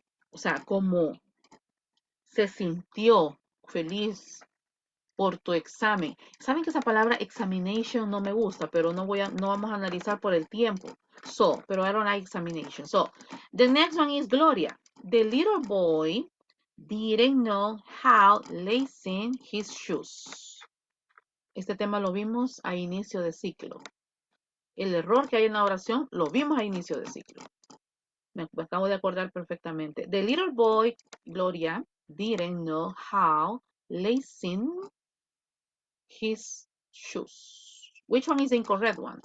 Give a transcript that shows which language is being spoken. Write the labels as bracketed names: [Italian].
[Spanish] O sea, como se sintió feliz por tu examen. Saben que esa palabra examination no me gusta, pero no vamos a analizar por el tiempo. [English] So, pero I don't like examination. So, the next one is Gloria. The little boy didn't know how lacing his shoes. [Spanish] Este tema lo vimos a inicio de ciclo. El error que hay en la oración lo vimos a inicio de ciclo. Me acabo de acordar perfectamente. [English] The little boy, Gloria, didn't know how lacing his shoes. Which one is the incorrect one?